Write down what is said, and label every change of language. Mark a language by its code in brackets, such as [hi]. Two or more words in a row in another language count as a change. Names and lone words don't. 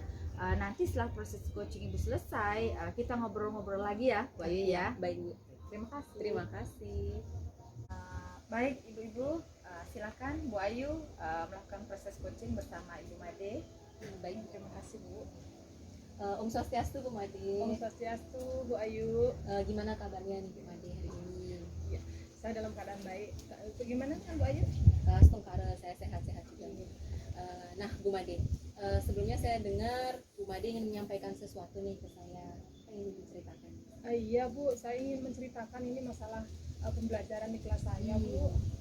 [id] Nanti setelah proses coaching Ibu selesai, kita ngobrol-ngobrol lagi ya Bu Ayu ya. Baik Bu. Terima kasih. Terima kasih. Baik Ibu-ibu, silakan Bu Ayu melakukan proses coaching bersama Ibu Made. Baik, terima kasih Bu. [ban] Om Swastiastu [id] Bu Made. [ban] Om Swastiastu Bu Ayu. [id] Gimana kabarnya nih Bu Made hari ini? Saya dalam keadaan baik. Bagaimana Bu Ayu? Setengkara saya sehat-sehat juga. Nah Bu Made, sebelumnya saya dengar Bu Made ingin menyampaikan sesuatu nih ke saya. Apa yang ingin diceritakan? Iya Bu, saya ingin menceritakan ini masalah pembelajaran di kelas saya Bu.